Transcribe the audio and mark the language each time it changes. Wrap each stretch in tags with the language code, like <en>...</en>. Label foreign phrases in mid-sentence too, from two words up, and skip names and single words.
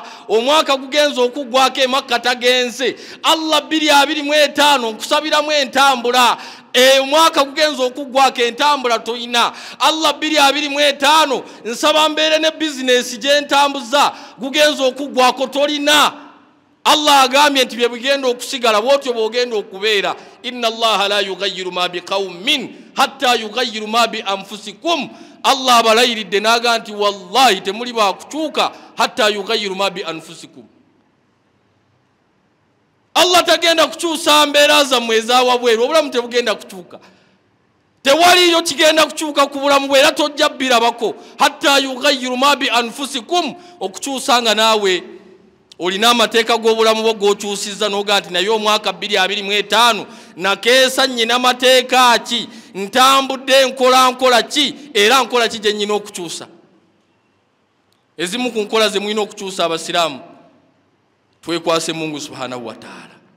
<lg>Omwaka gugenza okuggwako e Makka tagenze. Allah 2025 nkusabiramu entambula. Omwaka gugenza okuggwako entambula toyina. Allah 2025 nsaba mbeere ne business gye ntambuza gugenza okuggwako tolina. Allah agambye nti bye bigenda okusigala bw'otyo bw'ogenda okubeera.</lg> <ar>إن الله لا يغير ما بقوم حتى يغيروا ما بأنفسكم.</ar> <lg>Allah abalayiridde n'agamba nti wallahi temuli baakukyuka</lg> <ar>حتى يغيروا ما بأنفسكم.</ar> <lg>Allah tagenda kukyusa mbeera zammwe ezawabweru, obulamu tebugenda kukyuka. Tewaliyo kigenda kukyuka ku bulamu bwe era tojja birabako</lg> <ar>حتى يغيروا ما بأنفسكم.</ar> <lg>Okukyusa nga naawe olina amateeka g'obulamu bwo g'okyusizza n'ogaa nti naye omwaka 2025 nakeesa nnyina amateeka ki, ntambudde nkola ki era nkola ki gye nnyina okukyusa. Ezimu ku nkola ze mulina okukyusa abasiraamu twekwase Mungu</lg> <ar>سبحانه وتعالى.</ar>